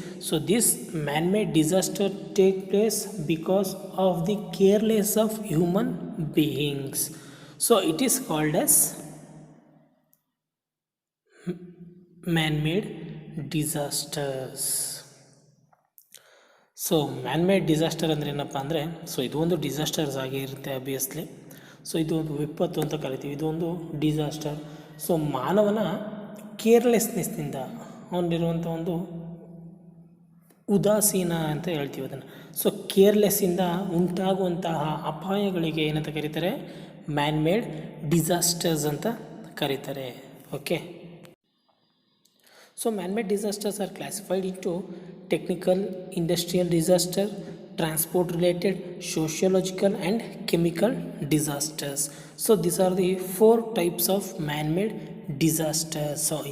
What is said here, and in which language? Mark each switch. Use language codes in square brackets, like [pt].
[en] So this man-made disaster take place because of the careless of human beings. So it is called as man-made disasters. [kn] So man-made disaster ಅಂದರೆ ಏನಪ್ಪ ಅಂದರೆ ಇದು ಒಂದು disasters ಆಗಿರುತ್ತೆ obviously. ಇದು ಒಂದು ವಿಪತ್ತು ಅಂತ ಕರಿತೀವಿ, ಇದು ಒಂದು ಡಿಸಾಸ್ಟರ್. ಮಾನವನ ಕೇರ್ಲೆಸ್ನೆಸ್ನಿಂದ ಅವನಿರುವಂಥ ಒಂದು ಉದಾಸೀನ ಅಂತ ಹೇಳ್ತೀವಿ ಅದನ್ನು. ಕೇರ್ಲೆಸ್ಸಿಂದ ಉಂಟಾಗುವಂತಹ ಅಪಾಯಗಳಿಗೆ ಏನಂತ ಕರೀತಾರೆ, ಮ್ಯಾನ್ಮೇಡ್ ಡಿಸಾಸ್ಟರ್ಸ್ ಅಂತ ಕರೀತಾರೆ. [en] Okay. Man-made disasters are classified into technical, industrial disaster, transport-related, sociological and chemical disasters. These are the 4 types of man-made disasters.